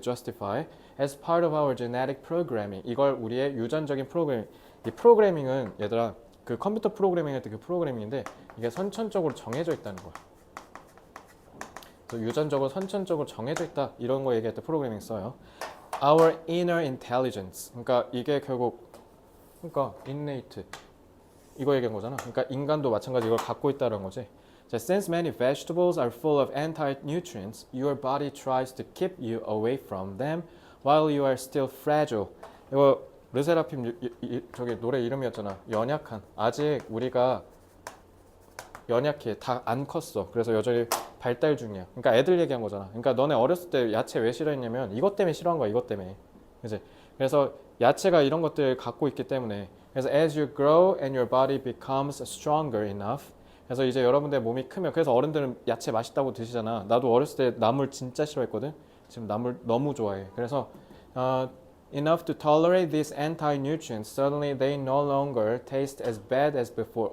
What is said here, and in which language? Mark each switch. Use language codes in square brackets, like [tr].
[en] justify as part of our genetic programming. [ko] 이걸 우리의 유전적인 프로그래밍. 이 프로그래밍은 얘들아 그 컴퓨터 프로그래밍 할 때 그 프로그래밍인데 이게 선천적으로 정해져 있다는 거야. 그래서 유전적으로 선천적으로 정해져 있다 이런 거 얘기할 때 프로그래밍 써요. [en] Our inner intelligence. [ko] 그러니까 이게 결국 innate 이거 얘기한 거잖아. 그러니까 인간도 마찬가지 이걸 갖고 있다는 거지. 자, [en] since many vegetables are full of anti-nutrients, your body tries to keep you away from them while you are still fragile. [ko] 이거 르세라핌 저기 노래 이름이었잖아. 연약한. 아직 우리가 연약해. 다 안 컸어. 그래서 여전히 발달 중이야. 그러니까 애들 얘기한 거잖아. 그러니까 너네 어렸을 때 야채 왜 싫어했냐면 이것 때문에 싫어한 거야. 이것 때문에. 그치? 그래서 야채가 이런 것들 갖고 있기 때문에 그래서 [en] as you grow and your body becomes stronger enough [ko] 그래서 이제 여러분들 몸이 크면 그래서 어른들은 야채 맛있다고 드시잖아. 나도 어렸을 때 나물 진짜 싫어했거든. 지금 나물 너무 좋아해. 그래서 [en] enough to tolerate these anti-nutrients suddenly they no longer taste as bad as before.